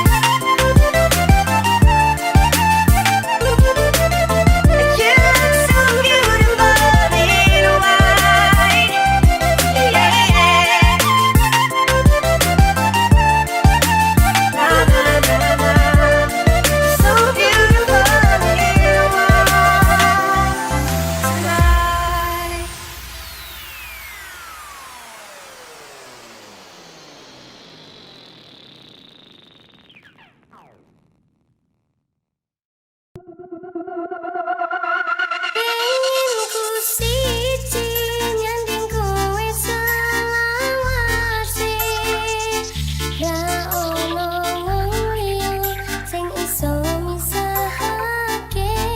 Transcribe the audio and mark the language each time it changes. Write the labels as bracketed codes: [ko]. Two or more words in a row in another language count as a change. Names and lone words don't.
[en] You look so beautiful in white, yeah, yeah. Na na na na, so beautiful in white tonight. [jv] Pengen ku siji nyanding kowe selawase, ra ono liya sing iso misahake.